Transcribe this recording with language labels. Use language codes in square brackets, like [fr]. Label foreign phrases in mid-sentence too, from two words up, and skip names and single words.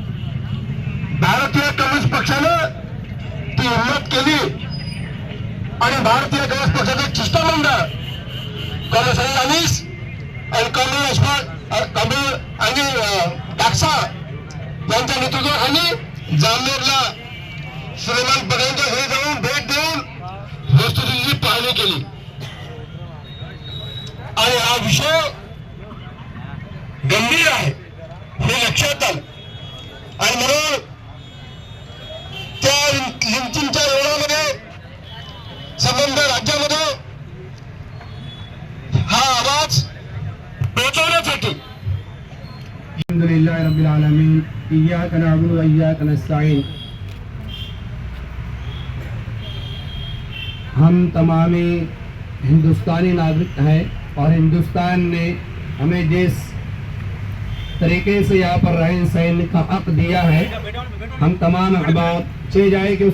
[mr] भारतीय कम्युनिस्ट पक्षानं ती हिंमत केली आणि भारतीय कम्युनिस्ट पक्षाचं एक शिष्टमंडळ कॉम्रेड संजय अनीस आणि कॉम्रेड अशफाक आणि टाकसा यांच्या नेतृत्वाखाली जामनेरला सुलेमान पठाणच्या घरी जाऊन भेट देऊन वस्तुस्थितीची पाहणी केली आणि हा विषय गंभीर आहे हे लक्षात आलं। आणि म्हणून त्या लिंचिंगच्या योजनामध्ये संबंध राज्यामध्ये हा आवाज पोहोचवण्यासाठी [ar] الحمد لله رب العالمين إياك نعبد وإياك نستعين. [hi] हम तमामी हिंदुस्तानी नागरिक हैं और हिंदुस्तान ने हमें जिस तरीके से यहाँ पर रहन सहन का हक दिया है, हम तमाम अहबाब चे जाए कि